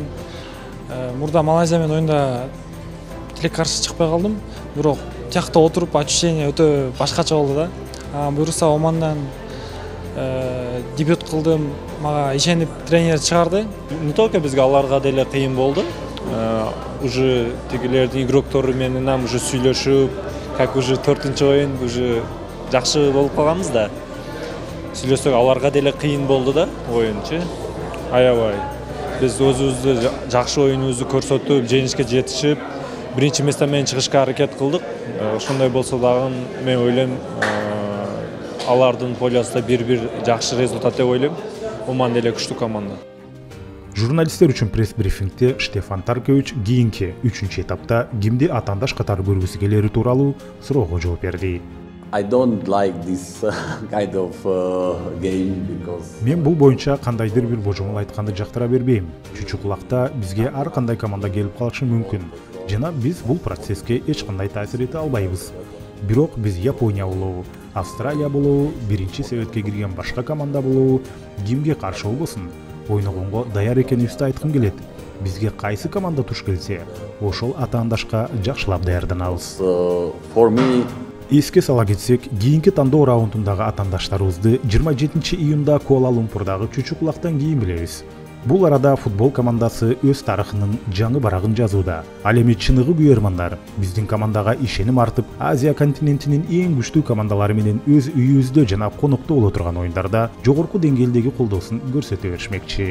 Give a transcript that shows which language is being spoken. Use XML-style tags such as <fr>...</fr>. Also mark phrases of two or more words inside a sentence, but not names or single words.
<ky>Мурда Малайзия менен оюнда тилек каршы чыкпай калдым, бирок тиякта отуруп ощущение өтө башкача болду да. Буюрса Омандан дебют кылдым, мага ишенип тренер чыгарды.</ky> <ru>Не только</ru> <ky>бизге аларга деле кыйын болду. Уже тигилердин игроктору менен</ky> <ru>нам уже</ru> <ky>сүйлөшүп,</ky> <ru>как уже</ru> <ky>4-чы оюн уже жакшы болуп калганбыз да. Сүйлөсөк аларга деле кыйын болду да оюнчу. Аябай. Биз өзүбүздү жакшы оюнубузду көрсөтүп, жеңишке жетишип, биринчи место менен чыгышка аракет кылдык. Ошондой болсо дагы мен ойлойм, алардын полюсунда бир жакшы результат деп ойлойм. Оман деле күчтүү команда. Журналисттер үчүн пресс-брифингде Штефан Таркович кийинки 3-этапта кимди атаандаш катары көргүсү келери тууралуу суроого жооп берди.</ky> <en>I don't like this kind of game because</en> <ky>Мен бул боюнча кандайдыр бир божомол айтканды жактыра бербейм. Чучуклакта бизге ар кандай команда келип калышы мүмкүн. Жана биз бул процесске эч кандай таасир эте албайбыз. Бирок биз Япония болобу, Австралия болобу, биринчи себетке кирген башка команда болобу, кимге каршы болбосун, ойногонго даяр экенибизди айткым келет. Бизге кайсы команда туш келсе, ошол атаандашка жакшылап даярданабыз.</ky> <en>for me</en> <ky>Эске сала кетсек, кийинки тандоо раундундагы атаандаштарыбызды 27 июнда Куала-Лумпурдагы Чучуклактан кийин билебиз. Бул арада футбол командасы өз тарыхынын жаңы барагын жазууда. Ал эми чыныгы күйөрмандар, биздин командага ишеним артып, Азия континентинин эң күчтүү командалары менен өз үйүбүздө жана конокто боло турган оюндарда жогорку деңгээлдеги колдоосун көрсөтө беришмекчи.</ky>